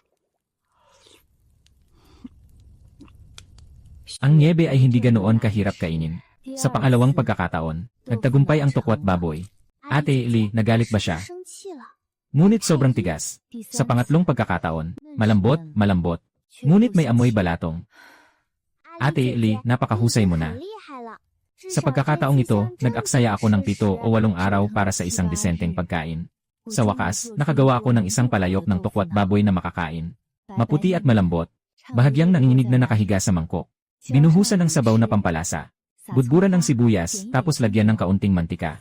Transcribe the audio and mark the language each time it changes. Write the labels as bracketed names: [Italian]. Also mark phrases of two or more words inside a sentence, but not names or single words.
[Filipino] Ang niebe ay hindi ganoon kahirap kainin. Sa pangalawang pagkakataon, nagtagumpay ang tokwat baboy. Ate Li, nagalit ba siya? [Chinese] 生气了。 [Filipino] Ngunit sobrang tigas. Sa pangatlong pagkakataon, malambot. Ngunit may amoy balatong. Ate Li, napakahusay mo na. [Chinese] 很厉害了。 [Filipino] Sa pagkakataong ito, nag-aksaya ako ng 7 o 8 araw para sa isang disenteng pagkain. Sa wakas, nakagawa ako ng isang palayok ng tokwat baboy na makakain. Maputi at malambot. Bahagyang nanginginig na nakahiga sa mangkok. Binuhusan ng sabaw na pampalasa. Budburan ng sibuyas, tapos lagyan ng kaunting mantika.